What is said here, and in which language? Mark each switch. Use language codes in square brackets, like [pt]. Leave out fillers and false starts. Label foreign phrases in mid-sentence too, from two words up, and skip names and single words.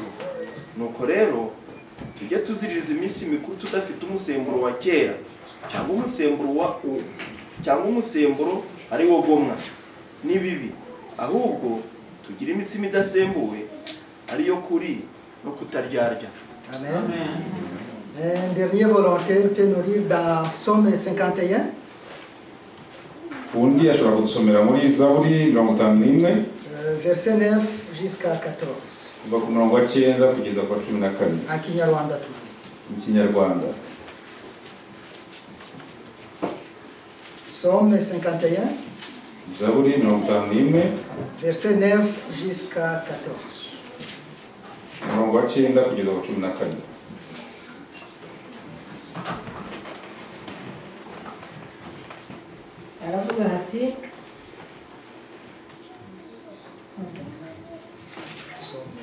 [rw] Nuko rero tujye tuziririza iminsi mikuru tudafite umusemburo wa kera, cyangwa umusemburo ari wo gomwa n'ibibi, ahubwo tugira imitsima idasembuwe ariyo kuri no kutaryarya. Amen. [fr] Un dernier volontaire peut nous lire dans Psaume 51. [rw] undi ashobora kudusomera muri Zaburi 51 [fr] verset 9 jusqu'à 14. [rw] kuva ku murongo wa 9 kugeza ku wa 14. [fr] En Kinyarwanda toujours. [rw] Mu Kinyarwanda. [fr] Psaume 51, [rw] zaburi 51 [fr] verset 9 jusqu'à 14. [rw] umurongo wa 9 kugeza ku 14. aravuga ati [fr] Psaume